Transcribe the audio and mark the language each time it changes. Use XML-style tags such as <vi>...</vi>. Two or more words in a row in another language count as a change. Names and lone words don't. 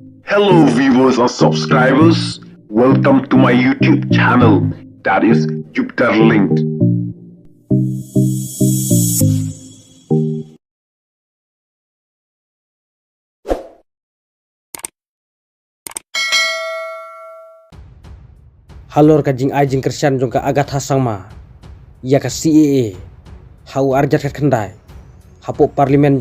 <en>Hello viewers and subscribers, welcome to my YouTube channel, that is Jupiter Linked.</en> <kha>Halor ka jingkyrshan jong ka Agatha Sangma, ya ka CAA, hau arjat ka kendai, hapo parlimen jong</kha>